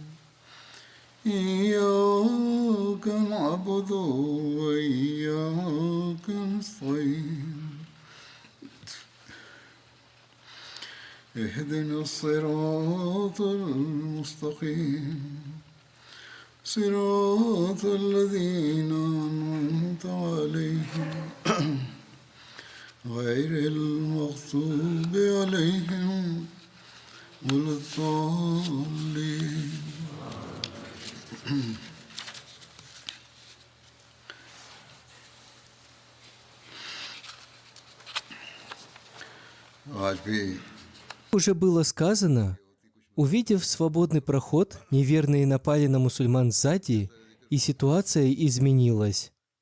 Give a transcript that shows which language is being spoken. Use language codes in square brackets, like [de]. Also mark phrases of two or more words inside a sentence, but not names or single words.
[ar] إياك نعبد وإياك نستعين اهدنا الصراط المستقيم صراط الذين أنعمت عليهم غير المغضوب عليهم ولا الضالين [hi] आज भी [ru] Уже было сказано, увидев свободный проход, неверные напали на мусульман сзади, и ситуация изменилась.